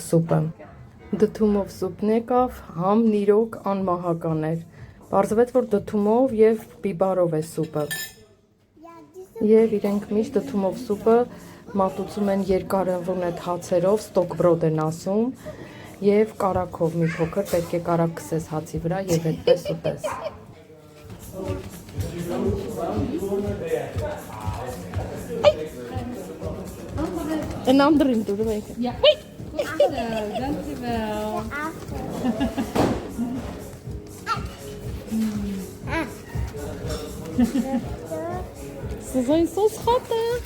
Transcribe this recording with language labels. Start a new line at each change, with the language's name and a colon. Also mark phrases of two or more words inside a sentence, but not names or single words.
Armenian: սուպը։ Դդումով սուպն եկավ, համ նիրոք անմահական էր։ Պարզվեց, որ դդումով եւ բիբարով է սուպը։ Եվ իրենք միշտ դդումով սուպը մատուցում են երկարավունետ հացերով, ստոկբրոդ են ասում, եւ կարագով մի փոքր, պետք է կարագ քսես հացի վրա եւ այդպես ուտես։
Dutch: Een ander in doen, weet je. Ja. Dankjewel. Ze zijn zo schattig.